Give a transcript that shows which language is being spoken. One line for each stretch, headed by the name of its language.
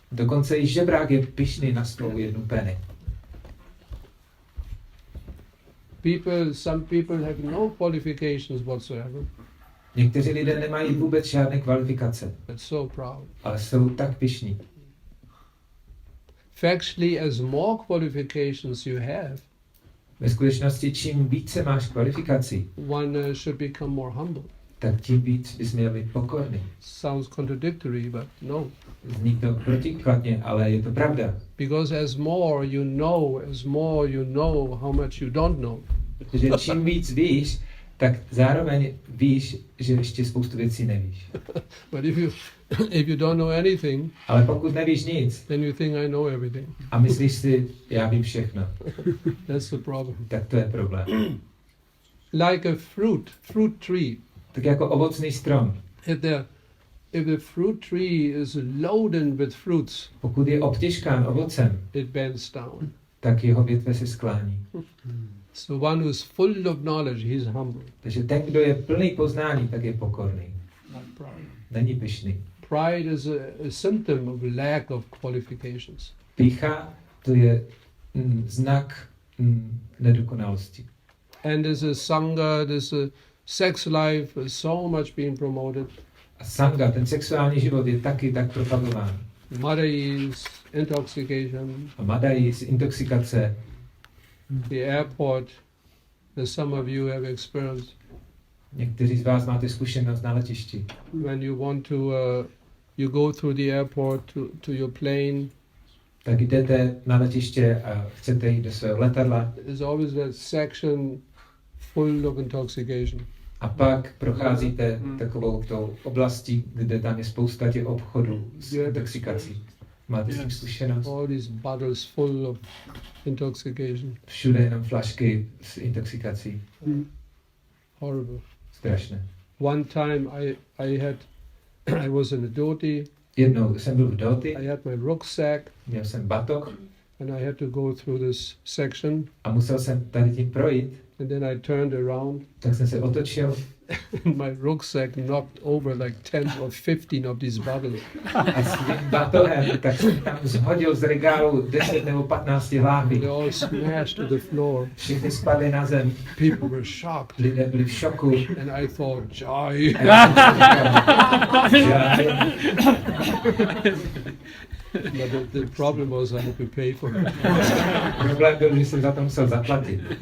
Czech: Dokonce i žebrák je pyšný na svou 1 penny.
English: Some people have no qualifications whatsoever,
Czech: Někteří lidé nemají vůbec žádné kvalifikace,
English: but so proud.
Czech: ale jsou tak pyšní.
English: Factually, as more qualifications you have,
Czech: Ve skutečnosti, čím více máš kvalifikací,
English: one should become more humble.
Czech: tak tím víc bys měl být pokorný.
English: Sounds contradictory, but no.
Czech: Zní to protikladně, ale je to pravda.
English: Because as more you know how much you don't know.
Czech: Protože čím víc víš, tak zároveň víš, že ještě spoustu věcí nevíš.
English: But if you don't know anything,
Czech: Ale pokud nevíš nic
English: then you think I know everything.
Czech: a myslíš si, já vím všechno,
English: That's the problem.
Czech: tak to je problém.
English: Like a fruit tree.
Czech: Tak jako ovocný strom.
English: If the fruit tree is loaded with fruits,
Czech: Pokud je obtěžkán ovocem,
English: it bends down.
Czech: tak jeho větve se sklání.
English: So one who is full of knowledge, he is humble.
Czech: Takže ten, kdo je plný poznání, tak je pokorný.
English: Not proud.
Czech: Není pyšný.
English: Pride is a symptom of lack of qualifications.
Czech: Pýcha, to je znak nedokonalosti.
English: And there's a sangha, there's a sex life, so much being promoted.
Czech: A sanga, ten sexuální život je taky tak propagován.
English: Madais, intoxication,
Czech: A madais, intoxikace,
English: the airport, that some of you have experienced.
Czech: někteří z vás máte zkušenost na letišti.
English: When you want to, you go through the airport to your plane,
Czech: Tak jdete na letiště a chcete jít do svého letadla
English: there's always that section full of intoxication.
Czech: a pak procházíte takovou tou oblastí, kde tam je spousta těch obchodů s intoxikací. Máte s tím zkušenost?
English: All these bottles full of intoxication.
Czech: Všude jenom flašky s intoxikací.
English: Horrible.
Czech: Strašné.
English: One time I was in a dhoti,
Czech: Jednou jsem byl v Doti,
English: I had my rucksack,
Czech: měl jsem batoh
English: and I had to go through this section,
Czech: a musel jsem tady tím projít,
English: and then I turned around,
Czech: tak jsem se otočil
English: and my rucksack knocked over like 10 or 15 of these bottles.
Czech: a s tím batohem, tak jsem tam zhodil z regálu 10 nebo 15 láhví.
English: They all smashed to the floor.
Czech: Všichni spadli na zem,
English: People were shocked,
Czech: lidé byli v šoku.
English: and I thought, joy.
Czech: A já jsem říkal,
English: But the problem was I had to pay for it.
Czech: problém byl, že jsem za to musel zaplatit.